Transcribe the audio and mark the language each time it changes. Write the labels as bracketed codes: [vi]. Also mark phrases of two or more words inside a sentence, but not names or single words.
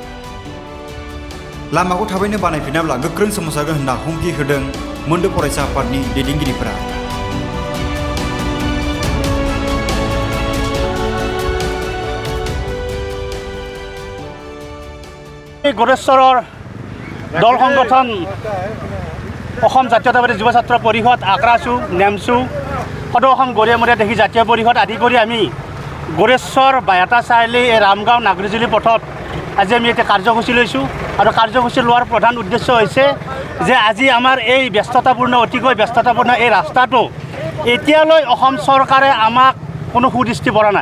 [brx] लामाखौ थाबैनो बानायफिनाब्ला गोख्रों सोमावसारगोन होनना हुमखि होदों मोनद' फरायसा आफादनि दैदेनगिरिफोरा। [as] गरेश्वৰৰ দল সংগঠন অসম জাতীয়তাবাদী যুৱ ছাত্ৰ পৰিষদ, আক্ৰাসু, নেমচু, সদৌ অসম গৰিয়ামৰীয়া দেখি জাতীয় পৰিষদ আদি কৰি আমি गरेश्वर বায়াটা চাৰিআলি এই ৰামগাঁও নাগৰিজুলি পথত আজি আমি এটা কাৰ্যসূচী লৈছোঁ। আৰু কাৰ্যসূচী লোৱাৰ প্ৰধান উদ্দেশ্য হৈছে যে আজি আমাৰ এই ব্যস্ততাপূৰ্ণ অতিকৈ ব্যস্ততাপূৰ্ণ এই ৰাস্তাটো এতিয়ালৈ অসম চৰকাৰে আমাক কোনো সুদৃষ্টি পৰা নাই।